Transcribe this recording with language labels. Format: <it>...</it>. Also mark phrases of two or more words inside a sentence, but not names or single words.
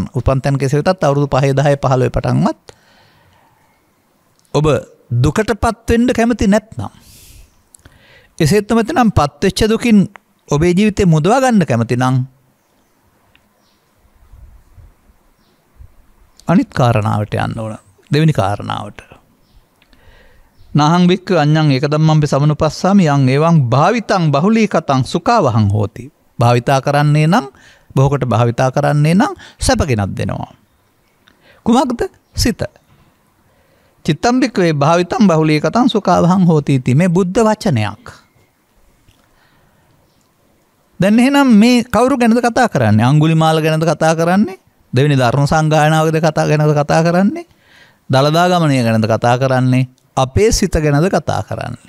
<si>උපන් තැන් කෙසේ වෙතත් අවුරුදු 5 10 15 පටන්වත් ඔබ දුකටපත් වෙන්න කැමති නැත්නම් එසේත් නැත්නම් පත් වෙච්ච දුකින් ඔබේ ජීවිතේ මුදවා ගන්න කැමති නම් අනිත් කාරණාවට යන්න ඕන. දෙවෙනි කාරණාවට.</si> <pi>නාහං වික්ක අඤ්ඤං ඒකදම්මම්පි සමනුපස්සාමි යං එවං භාවිතං බහුලීකතං සුඛවහං හෝති.</pi> <si>භාවිතා කරන්නේ නම් බොහෝකට භාවිතා කරන්නේ නම් සැපගෙනක් දෙනවා. කුමක්ද? සිත.</si> <pi>චිත්තම් වික්කේ භාවිතං බහුලීකතං සුඛවහං හෝති इति</pi> <si>මේ බුද්ධ වචනයක්. දැන් එහෙනම් මේ කවුරු ගැනද කතා කරන්නේ? අඟුලිමාල ගැනද කතා කරන්නේ? දෙවෙනි ධර්ම සංගායනාවකද ගැනද කතා කරන්නේ? දලදා ගමනය ගැනද කතා කරන්නේ? අපේ සිත ගැනද කතා කරන්නේ?</si>